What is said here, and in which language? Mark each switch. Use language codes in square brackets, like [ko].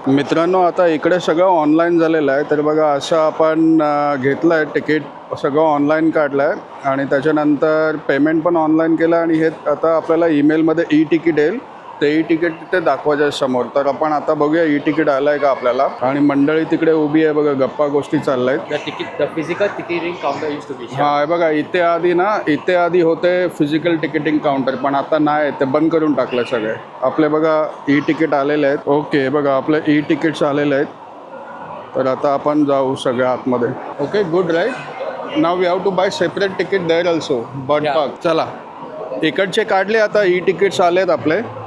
[mr] मित्रांनो, आता इकडे सगळं ऑनलाईन झालेलं आहे. तर बघा, असं आपण घेतलं आहे तिकीट, सगळं ऑनलाईन काढलं आहे आणि त्याच्यानंतर पेमेंट पण ऑनलाईन केलं. आणि हे आता आपल्याला ईमेलमध्ये ई तिकीट येईल ते ई तिकीट तिथे दाखवायचं समोर. तर आपण आता बघूया ई तिकीट आलंय का आपल्याला. आणि मंडळी तिकडे उभी आहे बघा, गप्पा गोष्टी चालल्यात. [en] The physical ticketing counter used to be here. [mr] हा बघा, इथे आधी होते फिजिकल तिकीटिंग काउंटर, पण आता नाही, ते बंद करून टाकलं सगळे. आपले बघा ई तिकीट आलेले आहेत. ओके बघा, आपले ई तिकीट्स आलेले आहेत. तर आता आपण जाऊ सगळ्या आतमध्ये. Okay, good right. Now [en] we have to buy separate ticket there also, [mr] bird park. चला, इकडचे काढले, आता ई तिकीट्स आलेत आपले.